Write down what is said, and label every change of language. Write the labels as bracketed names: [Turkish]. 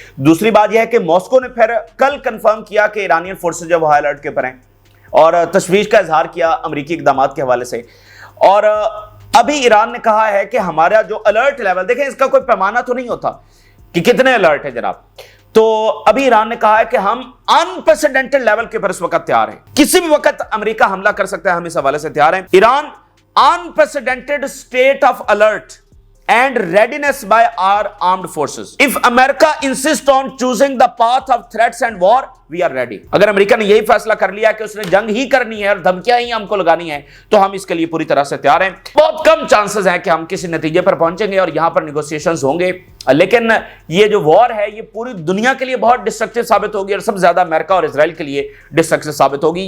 [Urdu] دوسری بات یہ ہے کہ ماسکو نے پھر کل کنفرم کیا کہ ایرانین فورسز جو ہائی الرٹ کے اوپر ہیں اور تشویش کا اظہار کیا امریکی اقدامات کے حوالے سے. اور ابھی ایران نے کہا ہے کہ ہمارا جو الرٹ لیول، دیکھیں اس کا کوئی پیمانہ تو نہیں ہوتا کہ کتنے الرٹ ہے جناب، تو ابھی ایران نے کہا ہے کہ ہم انپریسیڈنٹڈ لیول کے اوپر اس وقت تیار ہیں. کسی بھی وقت امریکہ حملہ کر سکتا ہے، ہم اس حوالے سے تیار ہیں. [English] Iran unprecedented state of alert and readiness by our armed forces. If America insists on choosing the path of threats and war, we are ready. [Urdu] اگر امریکہ نے یہی فیصلہ کر لیا کہ اس نے جنگ ہی کرنی ہے اور دھمکیاں ہی ہم کو لگانی ہیں تو ہم اس کے لیے پوری طرح سے تیار ہیں. بہت کم چانسز ہیں کہ ہم کسی نتیجے پر پہنچیں گے اور یہاں پر نیگوسیشنز ہوں گے، لیکن یہ جو وار ہے یہ پوری دنیا کے لیے بہت ڈسٹرکٹیو ثابت ہوگی اور سب سے زیادہ امریکہ اور اسرائیل کے لیے ڈسٹرکٹیو ثابت ہوگی.